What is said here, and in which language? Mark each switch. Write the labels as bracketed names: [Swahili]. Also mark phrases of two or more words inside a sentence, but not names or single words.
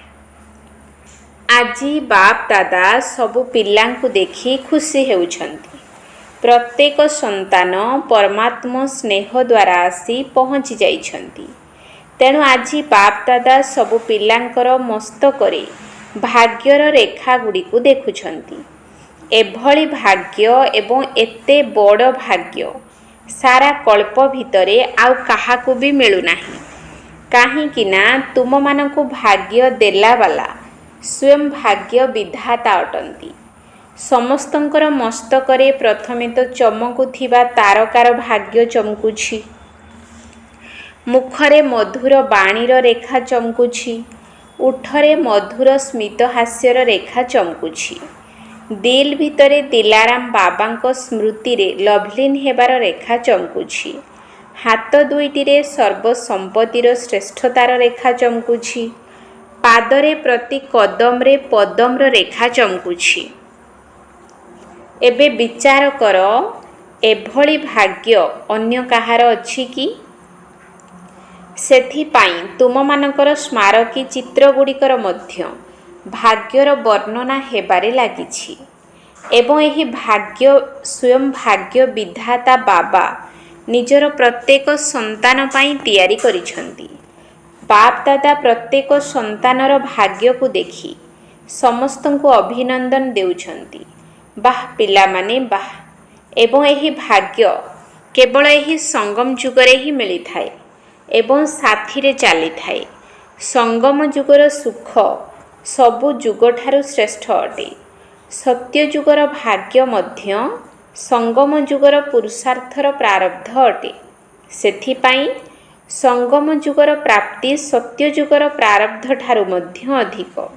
[Odia] ଆଜି ବାପ ଦାଦା ସବୁ ପିଲାଙ୍କୁ ଦେଖି ଖୁସି ହେଉଛନ୍ତି। ପ୍ରତ୍ୟେକ ସନ୍ତାନ ପରମାତ୍ମା ସ୍ନେହ ଦ୍ୱାରା ଆସି ପହଞ୍ଚି ଯାଇଛନ୍ତି। ତେଣୁ ଆଜ ବାପ ଦାଦା ସବୁ ପିଲାଙ୍କର ମସ୍ତକରେ ଭାଗ୍ୟର ରେଖା ଗୁଡ଼ି କୁ ଦେଖୁଛନ୍ତି। ଏଭଳି ଭାଗ୍ୟ ଏବଂ ଏତେ ବଡ଼ ଭାଗ୍ୟ ସାରା କଳ୍ପ ଭିତରେ ଆଉ କାହାକୁ ଭି ମିଳୁ ନାହିଁ। କାହିଁକି ନା ତୁମ ମାନଙ୍କୁ ଭାଗ୍ୟ ଦେଲା ୱାଲା ସ୍ୱୟଂ ଭାଗ୍ୟ ବିଧାତା ଅଟନ୍ତି। ସମସ୍ତଙ୍କର ମସ୍ତକରେ ପ୍ରଥମେ ତ ଚମକୁଥିବା ତାରକାର ଭାଗ୍ୟ ଚମକୁଛି। ମୁଖରେ ମଧୁର ବାଣୀର ରେଖା ଚମକୁଛି। ଓଠରେ ମଧୁର ସ୍ମିତ ହାସ୍ୟର ରେଖା ଚମକୁଛି। ଦିଲ ଭିତରେ ଦିଲାରାମ ବାବାଙ୍କ ସ୍ମୃତି ରେ ଲବଲୀନ ହେବାର ରେଖା ଚମକୁଛି। ହାତ ଦୁଇଟିରେ ସର୍ବସମ୍ପତ୍ତିର ଶ୍ରେଷ୍ଠତାର ରେଖା ଚମକୁଛି। ପାଦରେ ପ୍ରତି କଦମରେ ପଦ୍ମର ରେଖା ଚମକୁଛି। ଏବେ ବିଚାର କର ଏଭଳି ଭାଗ୍ୟ ଅନ୍ୟ କାହାର ଅଛି କି? ସେଥିପାଇଁ ତୁମ ମାନଙ୍କର ସ୍ମାରକୀ ଚିତ୍ର ଗୁଡ଼ିକର ମଧ୍ୟ ଭାଗ୍ୟର ବର୍ଣ୍ଣନା ହେବାରେ ଲାଗିଛି। ଏବଂ ଏହି ଭାଗ୍ୟ ସ୍ୱୟଂ ଭାଗ୍ୟ ବିଧାତା ବାବା ନିଜର ପ୍ରତ୍ୟେକ ସନ୍ତାନ ପାଇଁ ତିଆରି କରିଛନ୍ତି। ବାପ ଦାଦା ପ୍ରତ୍ୟେକ ସନ୍ତାନର ଭାଗ୍ୟ କୁ ଦେଖି ସମସ୍ତଙ୍କୁ ଅଭିନନ୍ଦନ ଦେଉଛନ୍ତି। ବାହ ପିଲା ମାନେ ବାହ। ଏବଂ ଏହି ଭାଗ୍ୟ କେବଳ ଏହି ସଙ୍ଗମ ଯୁଗରେ ହିଁ ମିଳି ଥାଏ ଏବଂ ସାଥିରେ ଚାଲି ଥାଏ। ସଙ୍ଗମ ଯୁଗର ସୁଖ ସବୁ ଯୁଗ ଠାରୁ ଶ୍ରେଷ୍ଠ ଅଟେ। ସତ୍ୟ ଯୁଗର ଭାଗ୍ୟ ମଧ୍ୟ ସଙ୍ଗମ ଯୁଗର ପୁରୁଷାର୍ଥର ପ୍ରାରବ୍ଧ ଅଟେ। ସେଥିପାଇଁ ସଙ୍ଗମ ଯୁଗର ପ୍ରାପ୍ତି ସତ୍ୟ ଯୁଗର ପ୍ରାରବ୍ଧ ଠାରୁ ମଧ୍ୟ ଅଧିକ।